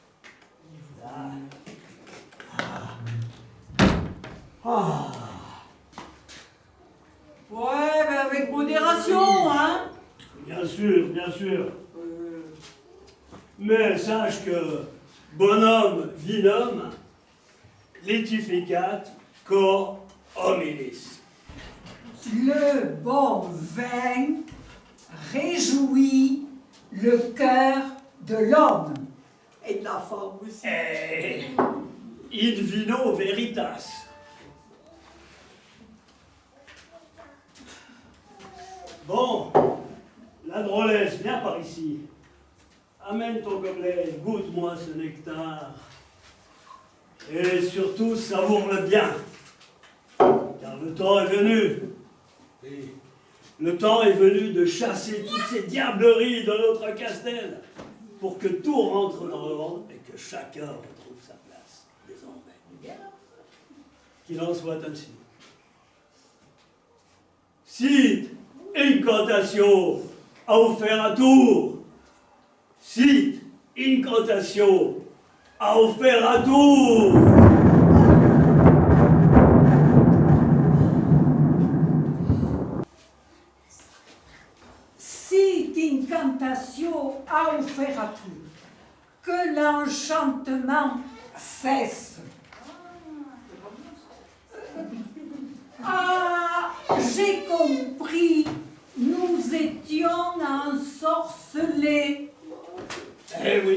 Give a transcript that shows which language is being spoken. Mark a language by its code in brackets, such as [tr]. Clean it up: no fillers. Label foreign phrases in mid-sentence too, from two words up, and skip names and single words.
[fr] Ouais, ben avec modération, hein. Bien sûr, bien sûr. Mais sache que bonhomme, [la] vinum, litificat, cor hominis. [fr] Le bon vin réjouit le cœur de l'homme. Et de la femme aussi. [la] In vino veritas. [fr] Bon, la drôlesse, viens par ici. Amène ton gobelet, goûte-moi ce nectar. Et surtout, savoure-le bien. Car le temps est venu. Et le temps est venu de chasser toutes ces diableries de notre Castel pour que tout rentre dans l'ordre et que chacun retrouve sa place désormais. Qu'il en soit ainsi. [la] Sit incantatio auferatur. Sit incantatio auferatur. Sit incantatio auferatur. [fr] Que l'enchantement cesse. Ah, j'ai compris. Nous étions ensorcelés. Eh oui.